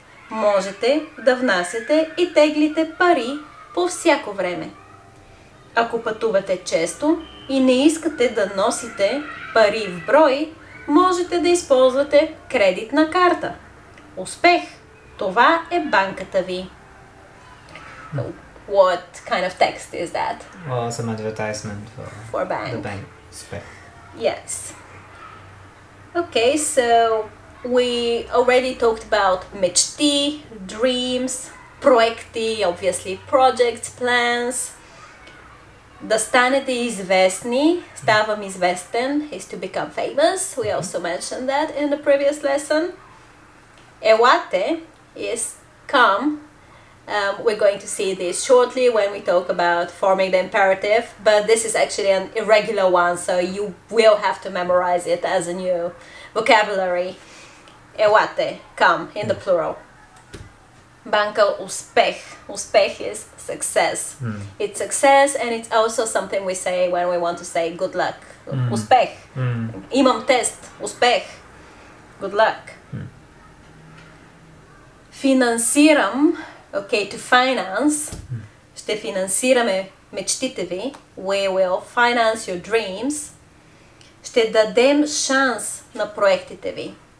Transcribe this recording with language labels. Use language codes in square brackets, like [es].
[bg] Можете да внасяте и теглите пари по всяко време. Ако пътувате често и не искате да носите пари в брой, можете да използвате кредитна карта. Успех! Това е банката ви. [en] What kind of text is that? Well, some advertisement For bank. the bank. Uspech. Yes. Okay, so we already talked about мечти, dreams, проекти, obviously projects, plans. [bg] Да станете известни, ставам известен, [en] is to become famous. We also mentioned that in the previous lesson. Елате is come. We're going to see this shortly when we talk about forming the imperative, but this is actually an irregular one, so you will have to memorize it as a new vocabulary. Елате, come, in the plural. [bg] Банка успех. [en] Успех is success. It's success and it's also something we say when we want to say good luck. [bg] Успех. Имам тест. Успех. [en] Good luck. [bg] Финансирам. [en] Okay, to finance. [bg] Ще финансираме мечтите ви, [en] we will finance your dreams, [bg] ще дадем шанс на проектите ви.